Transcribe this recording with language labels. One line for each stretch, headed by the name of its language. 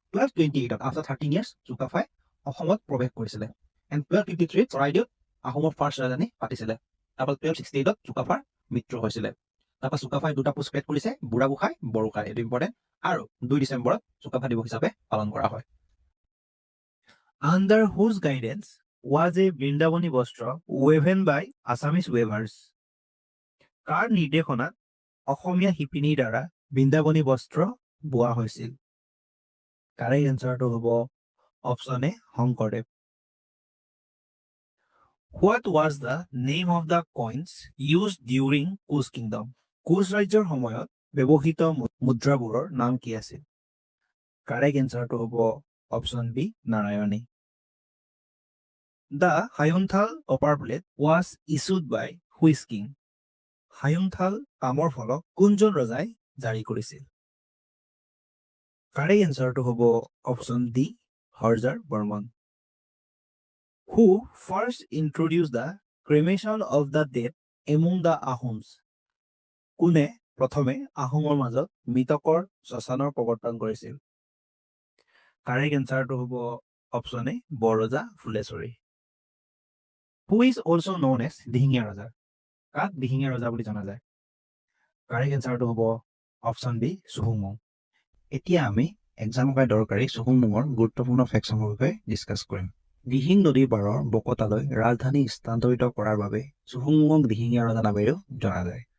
Assamese: 1228 after 13 years চুকাফাই অসমত প্ৰৱেশ কৰিছিলে। এণ্ড 1253 চৰাইদেউত আহোমৰ ফাৰ্ষ্ট ৰাজধানী পাতিছিলে। তাৰপৰা 1268 চুকাফাৰ মৃত্যু হৈছিলে। তাৰপৰা চুকাফাই 2টা পোষ্ট ক্ৰিয়েট কৰিছে, বুঢ়াগোসাঁই, বৰগোসাঁই। এইটো ইম্পৰ্টেণ্ট। আৰু 2 ডিচেম্বৰত চুকাফা দিৱস হিচাপে পালন কৰা হয়।
English: Under whose guidance was a Vrindavani Vastra woven by Assamese weavers.
Assamese: কাৰ নিৰ্দেশনাত অসমীয়া শিপিনীৰ দ্বাৰা বৃন্দাবনী বস্ত্ৰ বোৱা হৈছিল? কাৰেক্ট এনচাৰটো হ'ব option A Sankardev.
English: What was the name of the coins used during Kush Kingdom?
Assamese: Koch ৰাজ্যৰ সময়ত ব্যৱহৃত মুদ্ৰাবোৰৰ নাম কি আছিল? কাৰেক্ট এনচাৰটো হ'ব option B Narayani.
English: The Hayonthal copper plate was issued by which king?
Assamese: হায়ুংথাল তামৰ ফলক কোনজন ৰজাই জাৰি কৰিছিল? কাৰেক্ট এনচাৰটো হ'ব option D হৰজাৰ Barman.
English: Who first introduced the cremation of the dead among the Ahoms?
Assamese: কোনে প্ৰথমে আহোমৰ মাজত মৃতকৰ শ্মশানৰ প্ৰৱৰ্তন কৰিছিল? কাৰেক্ট এনচাৰটো হ'ব option A Borraja Phuleswari.
English: Who is also known as Dihingia Raja?
Assamese: কাক দিহিঙীয়া ৰজা বুলি জনা যায়? কাৰেক্ট এনচাৰটো হ'ব অপশ্যন বি চুহুংমুং। এতিয়া আমি এক্সামৰ বাবে দৰকাৰী চুহুংমুঙৰ গুৰুত্বপূৰ্ণ ফেক্টছৰ বিষয়ে ডিছকাছ কৰিম। দিহিং নদীৰ পাৰৰ বকতালৈ ৰাজধানী স্থানান্তৰিত কৰাৰ বাবে চুহুংমুঙক দিহিঙীয়া ৰজা নামেৰেও জনা যায়।